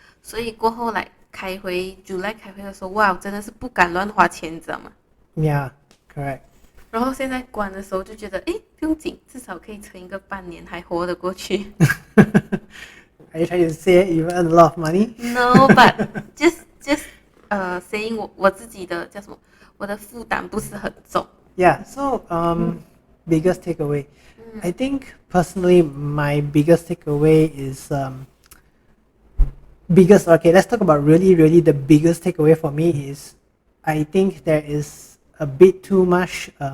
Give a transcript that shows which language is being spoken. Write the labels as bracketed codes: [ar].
[zh] 所以过后来July 开会的时候，哇，真的是不敢乱花钱，你知道吗？ [en] Yeah, correct. [zh] 然后现在关的时候就觉得，诶，不用紧，至少可以撑一个半年，还活得过去。 [en] Are you trying to say you earn a lot of money? [zh] No, but just saying 我自己的叫什么，我的负担不是很重。 [en] Yeah, so biggest takeaway. I think personally my biggest takeaway is okay, let's talk about really the biggest takeaway for me is I think there is a bit too much